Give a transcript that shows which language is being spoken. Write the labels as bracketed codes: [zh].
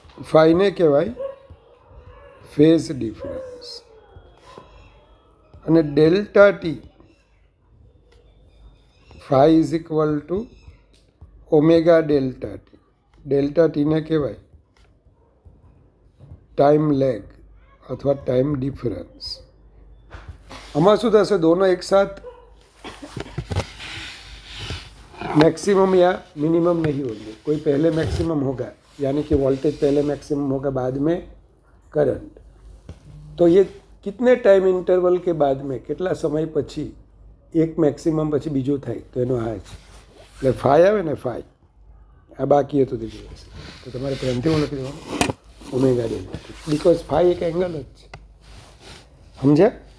[gu] ફાઈને કહેવાય phase difference અને delta T phi is equal to omega delta T. Delta ટીને કહેવાય time leg અથવા time difference. આમાં શું થશે, [hi] दोनों एक साथ मैक्सिमम या मिनिमम नहीं होंगे, कोई पहले मैक्सिमम होगा यानी कि वोल्टेज पहले मैक्सिमम होगा, बाद में करंट. तो ये कितने टाइम इंटरवल के बाद में [gu] કેટલા સમય પછી એક મેક્સિમમ પછી બીજું થાય, તો એનો આ છે. એટલે ફાઈ આવે ને, ફાઈ આ બાકી હતું તે દિવસ, તો તમારે પ્રેમથી હું લખી દેવાનું ઓમેગા ડેલ્ટા, બિકોઝ ફાઈ એક એંગલ જ છે. સમજ્યા?